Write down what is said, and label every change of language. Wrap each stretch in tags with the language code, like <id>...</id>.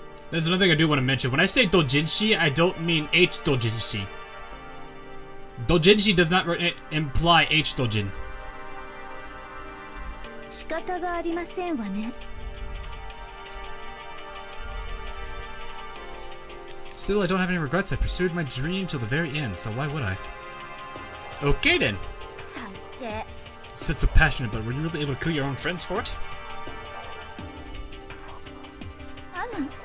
<en>There's another thing I do want to mention. When I say doujinshi, I don't mean H doujinshi. Doujinshi does not imply H doujin.</en> <ja>仕方がありませんわね。</ja> <en>Still, I don't have any regrets. I pursued my dream till the very end, so why would I? Okay then.</en> <ja>最低。</ja> <en>Said so passionate, but were you really able to kill your own friends for it?</en> <ja>あら、</ja>